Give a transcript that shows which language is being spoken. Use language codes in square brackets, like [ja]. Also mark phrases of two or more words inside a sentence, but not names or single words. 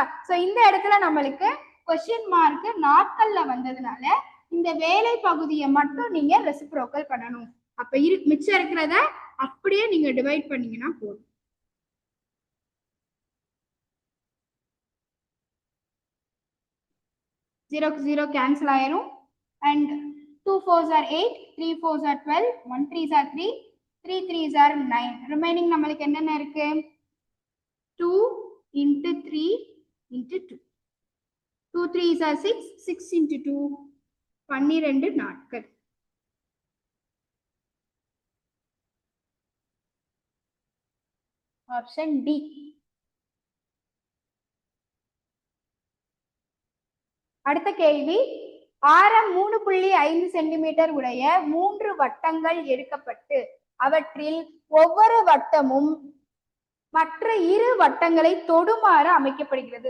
[ta] ஸோ இந்த இடத்துல நம்மளுக்கு [en] question mark [ta] நாட்கள்ல வந்ததுனால இந்த வேலை பகுதியை மட்டும் நீங்க ரெசிப்ரோக்கல் பண்ணணும். அப்ப மிச்சம் இருக்கிறத அப்படியே நீங்க டிவைட் பண்ணீங்கன்னா போதும். 0 0 கேன்சல் ஆயிரும். [en] and 2 4s are 8, 3 4s are 12, 1 3s are 3, 3 3s are 9. [ta] ரிமைனிங் நம்மளுக்கு என்னென்ன இருக்கு? [en] 2 into 3 into 2. 2 3s are 6, 6 into 2, 12 [ta] நாட்கள். [en] option D. [ta] அடுத்த கேள்வி, ஆரம் 3.5 சென்டிமீட்டர் உடைய 3 வட்டங்கள் எடுக்கப்பட்டு அவற்றில் ஒவ்வொரு வட்டமும் மற்ற 2 வட்டங்களை தொடுமாறு அமைக்கப்படுகிறது.